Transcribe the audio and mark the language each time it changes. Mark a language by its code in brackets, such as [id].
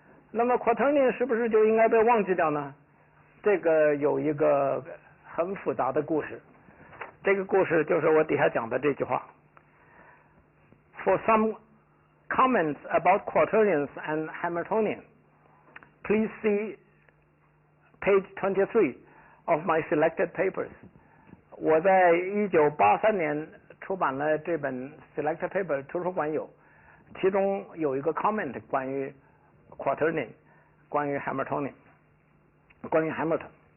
[zh] 那么 quaternion 是不是就应该被忘记掉呢？这个有一个很复杂的故事，这个故事就是我底下讲的这句话。 [en] For some comments about quaternions and Hamiltonian, please see page 23 of my selected papers. [zh] 我在1983年出版了这本 [en] selected paper， [zh] 图书馆有，其中有一个 comment 关于 quaternion， 关于 Hamiltonian， 关于 Hamilton。